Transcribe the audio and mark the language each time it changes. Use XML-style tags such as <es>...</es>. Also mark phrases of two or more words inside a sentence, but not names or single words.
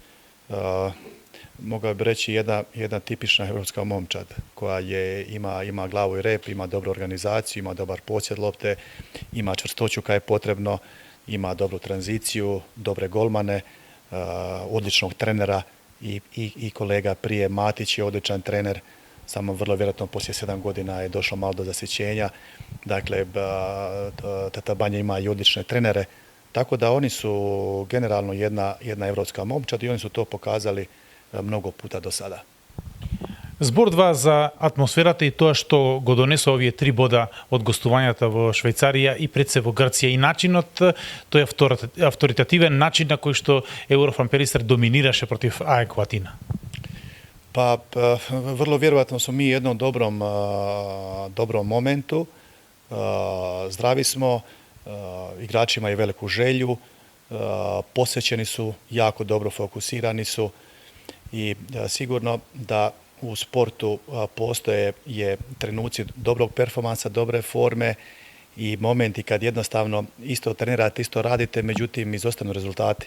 <hr>Mogao bi reći jedna tipična europska momčad koja ima glavu i rep, ima dobru organizaciju, ima dobar posjed lopte, ima čvrstoću kad je potrebno, ima dobru tranziciju, dobre golmane, odličnog trenera i kolega prije Matić je odličan trener, samo vrlo vjerojatno poslije 7 godina je došlo malo do zasjećenja. Dakle, Tata Banja ima i odlične trenere, tako da oni su generalno jedna evropska momčad i oni su to pokazali mnogo puta do sada.</hr> <mk>Збор 2 за атмосферата и тоа што го донесо овие 3 бода од гостувањата во Швајцарија и пред се во Грција и начинот, тој авторитативен начин на кој што Еврофан Перистер доминираше против АЕК Атина.</mk> <hr>Pa vrlo vjerojatno smo mi u jednom dobrom momentu, zdravi smo, igrači imaju veliku želju, posvećeni su, jako dobro fokusirani su i sigurno da u sportu postoje trenuci dobrog performansa, dobre forme i momenti kad jednostavno isto trenirate, isto radite, međutim izostanu rezultati.</hr>